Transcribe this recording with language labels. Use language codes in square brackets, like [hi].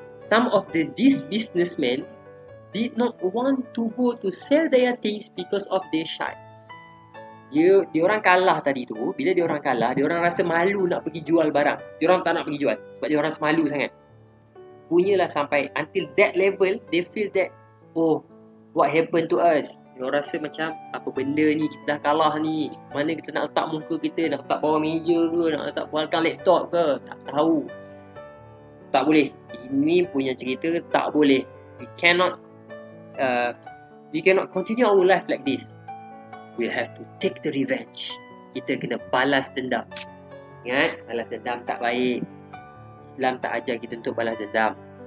[en] Some of these businessmen did not want to go to sell their things because of their shy. [ms] Dia orang kalah tadi tu. Bila dia orang kalah, dia orang rasa malu nak pergi jual barang. Dia orang tak nak pergi jual sebab dia orang semalu sangat. Punyalah sampai [en] until that level, they feel that, oh, what happened to us? [ms] Dia orang rasa macam, apa benda ni, kita dah kalah ni. Mana kita nak letak muka kita, nak letak bawah meja ke, nak letak belakang laptop ke, tak tahu. Tak boleh. Ini punya cerita, tak boleh. [en] We cannot continue our life like this. We have to take the revenge. [ms] Kita kena balas dendam. Ingat, balas dendam tak baik. Islam tak ajar kita untuk balas dendam.